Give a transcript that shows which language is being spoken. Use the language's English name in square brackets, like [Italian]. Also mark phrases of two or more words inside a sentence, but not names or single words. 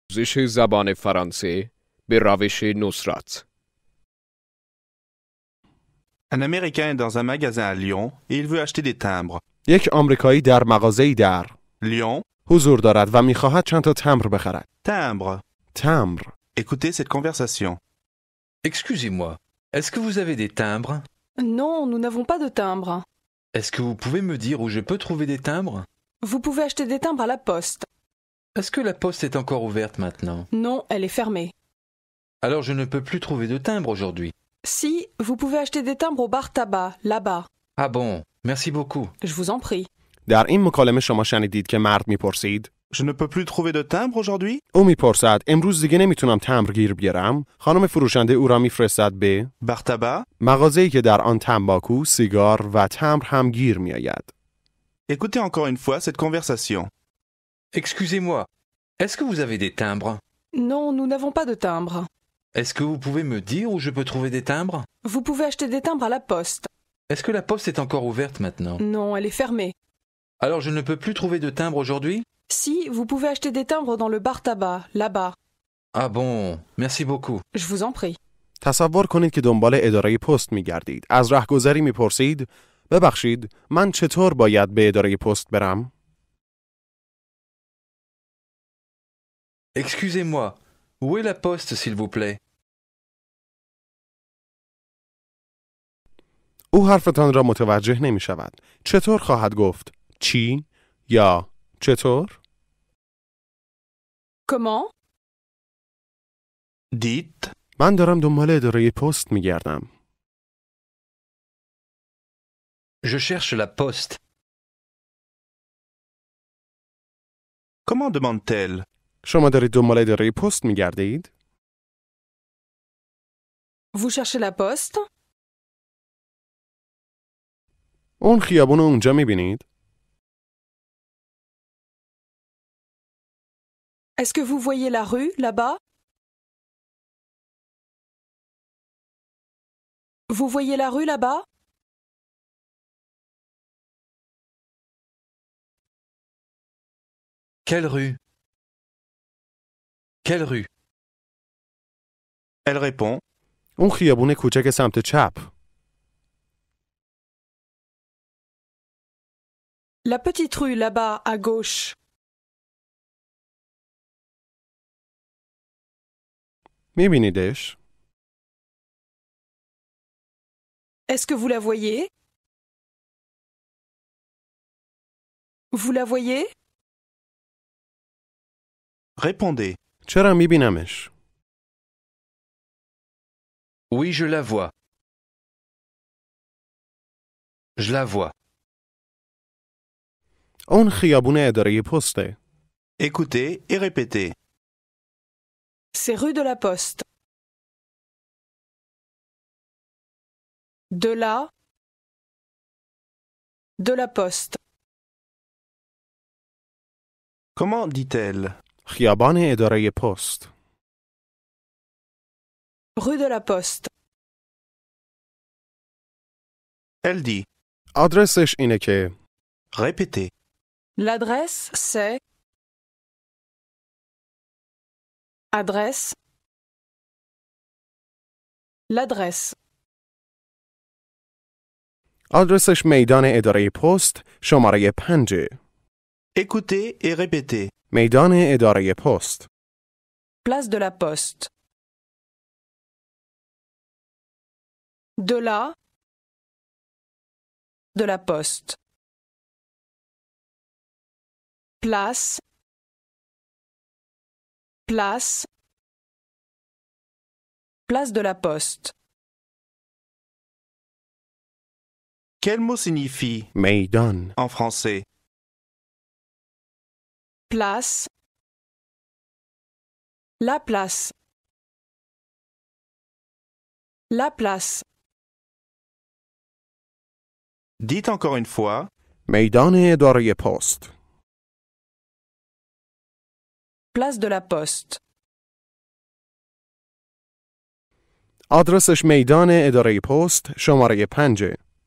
[Persian] آموزش زبان فرانسه به روش نصرت. [French] Un Américain est dans un magasin à Lyon et il veut acheter des timbres. [Persian] یک آمریکایی در مغازه‌ای در Lyon, حضور دارد و می‌خواهد چند تا تمبر بخرد. timbre. تمبر. [French] Écoutez cette conversation. Excusez-moi, est-ce que vous avez des timbres? Non, nous n'avons pas de timbre. Est-ce que vous pouvez me dire où je peux trouver des timbres? Vous pouvez acheter des timbres à la poste. Est-ce que la poste est encore ouverte maintenant? Non, elle est fermée. Alors je ne peux plus trouver de timbres aujourd'hui. Si, vous pouvez acheter des timbres au bar tabac, là-bas. Ah bon, merci beaucoup. Je vous en prie. [Persian] در این مکالمه شما شنیدید که مرد میپرسید [French] Je ne peux plus trouver de timbre aujourd'hui? [Persian] او میپرسد امروز دیگه نمیتونم تمبر گیر بیارم. خانم فروشنده او را میفرستد به [French] Bar tabac? [Persian] مغازه‌ای که در آن تنباکو، سیگار و تمبر هم گیر میآید. [French] Écoutez encore une fois cette conversation. Excusez-moi, est-ce que vous avez des timbres? Non, nous n'avons pas de timbre. Est-ce que vous pouvez me dire où je peux trouver des timbres? Vous pouvez acheter des timbres à la poste. Est-ce que la poste est encore ouverte maintenant? Non, elle est fermée. Alors je ne peux plus trouver de timbres aujourd'hui? Si, vous pouvez acheter des timbres dans le bar tabac, là-bas. Ah bon, merci beaucoup. Je vous en prie. [Persian] تصور کنید که دنبال اداره پست میگردید. از راهگذری میپرسید ببخشید من چطور باید به اداره پست برم؟ [French] Excusez-moi, où est la poste s'il vous plaît? [Persian] او حرفتان را متوجه نمی شود. چطور خواهد گفت؟ چی؟ یا چطور؟ [French] Comment? Dites, [Persian] من دارم دنبال اداره پست می گردم. [French] Je cherche la poste. comment demande-t-elle? [Persian] شما دارید دنبال اداره پست می گردید؟ [French] Vous cherchez la poste? [Persian] اون خیابون اونجا می بینید؟ [French] Est-ce que vous voyez la rue, là-bas? Vous voyez la rue, là-bas? Quelle rue? Quelle rue? Elle répond, [Persian] اون خیابون کوچک سمت چپ. [French] La petite rue, là-bas, à gauche. [Persian] می بینیدش؟ [French] Est-ce que vous la voyez? Vous la voyez? répondez. [Persian] چرا می بینمش؟ [French] Oui, je la vois. Je la vois. [Persian] اون خیابون اداره پسته. [French] Écoutez et répétez. C'est rue de la Poste. De la Poste. Comment dit-elle? [Persian] خیابان اداره پست. [French] Rue de la Poste. Elle dit. [Persian] آدرسش اینه که [French] Répétez. L'adresse, c'est... Adresse. L'adresse. [Persian] آدرسش میدان اداره پست شماره 5. [French] Écoutez et répétez. [Persian] میدان اداره پست. [French] Place de la Poste. De la Poste. Place. Place de la Poste. Quel mot signifie میدان. en français? Place. La place. La place. Dites encore une fois. [Persian] میدان اداره پست. [French] Place de la Poste. [Persian] آدرسش میدان اداره پست شماره 5.